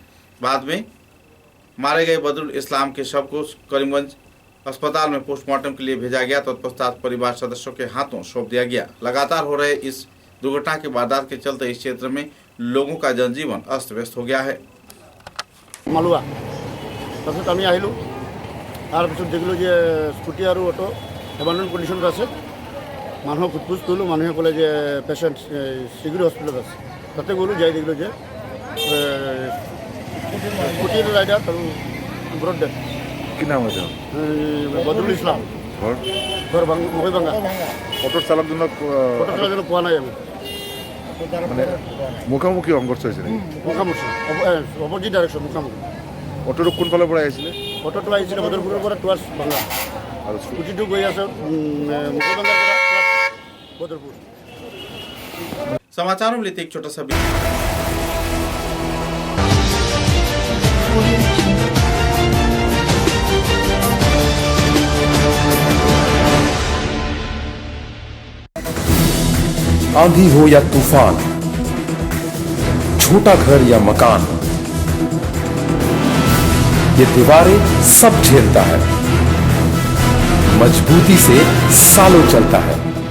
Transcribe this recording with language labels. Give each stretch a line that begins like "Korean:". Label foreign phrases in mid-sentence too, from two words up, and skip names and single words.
Hindi: बाद में मारे गए बदरुल इस्लाम के शव को करीमगंज अस्पताल में पोस्टमार्टम के लिए भेजा गया। तत्पश्चात परिवार सदस्यों के हाथों सौंप दिया गया। लगातार हो रहे इस दुर्घटना की वारदात के चलते इस क्षेत्र में लोगों का जनजीवन अस्त व्यस्त हो गया है।
Assamese: मालुआ তাৰপিছত আমি আহিলোঁ, তাৰপিছত দেখিলোঁ যে স্কুটি আৰু অটো এবান্ডন কণ্ডিশ্যনত আছে। মানুহক সোধপোছ কৰিলোঁ, মানুহে ক'লে যে পেচেণ্ট চিগুৰি হস্পিটেলত আছে। তাতে গ'লোঁ, যাই দেখিলোঁ যে স্কুটিৰ ৰাইডাৰ আৰু
English: brought dead
Bangla: কি নাম হয়েছে বদরুল ইসলাম ঘর ঘর মহিবাঙ্গা। অটোর চালক জন্য ফটোটার জন্য পোয়া নাই আমি মানে মুখামুখি সংঘর্ষ হয়েছে নাকি? মুখামুখি
English: opposite direction
Bangla: মুখামুখি।
Assamese: অটোর কোন ফালৰ পৰা আহিছিলে? অটোটো আহিছিলে বদরপুরের পৰা টুৱাৰ্ছ ভাঙ্গা আৰু স্কুটিটো গৈ আছে মুখিবাঙ্গাৰ পৰা বদরপুর।
Hindi: समाचारों में लेते एक छोटा सा ब्रेक। आंधी हो या तूफान, छोटा घर या मकान, ये दीवारें सब झेलता है, मजबूती से सालों चलता है।